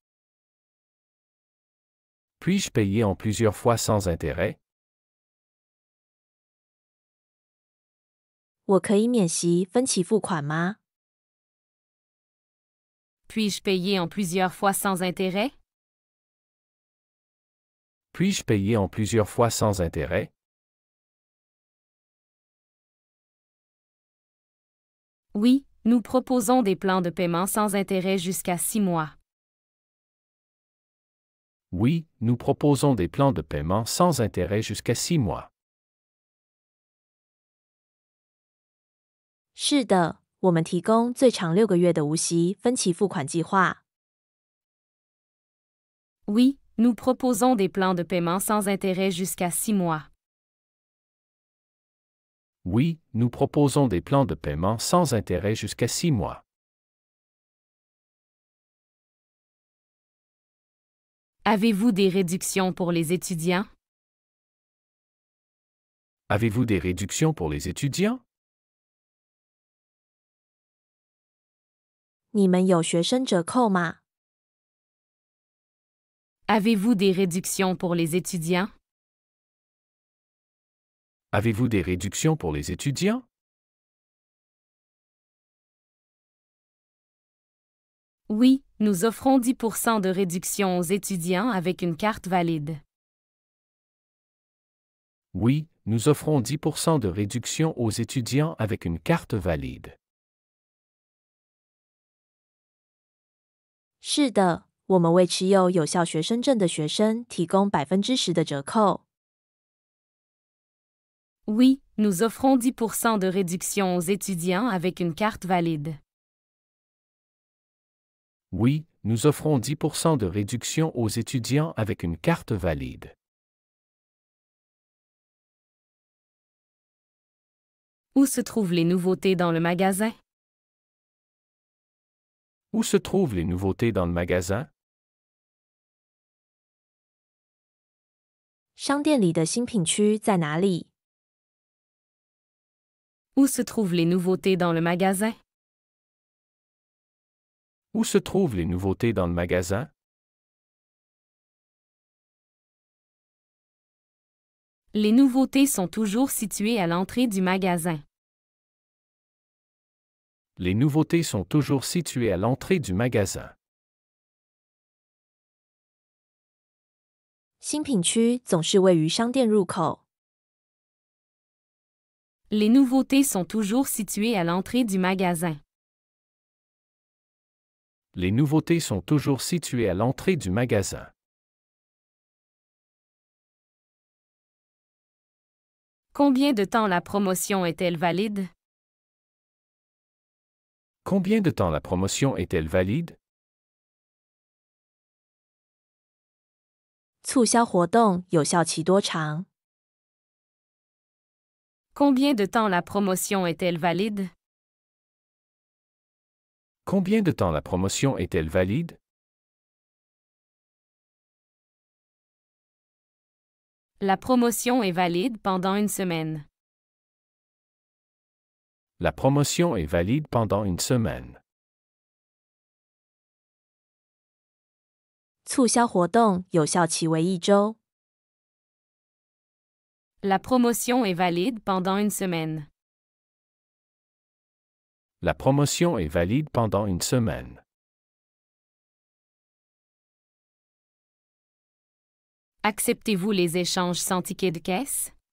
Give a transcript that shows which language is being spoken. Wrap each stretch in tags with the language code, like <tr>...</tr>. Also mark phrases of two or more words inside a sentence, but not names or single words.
<fr>Puis-je payer en plusieurs fois sans intérêt?</fr> <zh>我可以免息分期付款吗？</zh> <fr>Puis-je payer en plusieurs fois sans intérêt? Puis-je payer en plusieurs fois sans intérêt? Oui, nous proposons des plans de paiement sans intérêt jusqu'à 6 mois. Oui, nous proposons des plans de paiement sans intérêt jusqu'à 6 mois.</fr> <zh>是的，我们提供最长6个月的无息分期付款计划。</zh> <fr>Oui, nous proposons des plans de paiement sans intérêt jusqu'à 6 mois. Oui, nous proposons des plans de paiement sans intérêt jusqu'à 6 mois. Avez-vous des réductions pour les étudiants? Avez-vous des réductions pour les étudiants?</fr> <zh>你们有学生折扣吗？</zh> <fr>Avez-vous des réductions pour les étudiants? Avez-vous des réductions pour les étudiants? Oui, nous offrons 10% de réduction aux étudiants avec une carte valide. Oui, nous offrons 10% de réduction aux étudiants avec une carte valide.</fr> <zh>是的，我们为持有有效学生证的学生提供10%的折扣。</zh> <fr>Oui, nous offrons 10% de réduction aux étudiants avec une carte valide. Oui, nous offrons 10% de réduction aux étudiants avec une carte valide. Où se trouvent les nouveautés dans le magasin? Où se trouvent les nouveautés dans le magasin?</fr> <zh>商店里的新品区在哪里？</zh> <fr>Où se trouvent les nouveautés dans le magasin? Où se trouvent les nouveautés dans le magasin? Les nouveautés sont toujours situées à l'entrée du magasin. Les nouveautés sont toujours situées à l'entrée du magasin.</fr> <zh>新品区总是位于商店入口。</zh> <fr>Les nouveautés sont toujours situées à l'entrée du magasin. Les nouveautés sont toujours situées à l'entrée du magasin. Combien de temps la promotion est-elle valide? Combien de temps la promotion est-elle valide?</fr> <zh>促销活动有效期多长？</zh> <fr>Combien de temps la promotion est-elle valide? Combien de temps la promotion est-elle valide? La promotion est valide pendant une semaine. La promotion est valide pendant une semaine.</fr> <zh>促销活动有效期为1周。</zh> <fr>La promotion est valide pendant une semaine. La promotion est valide pendant une semaine. Acceptez-vous les échanges sans ticket de caisse?</fr>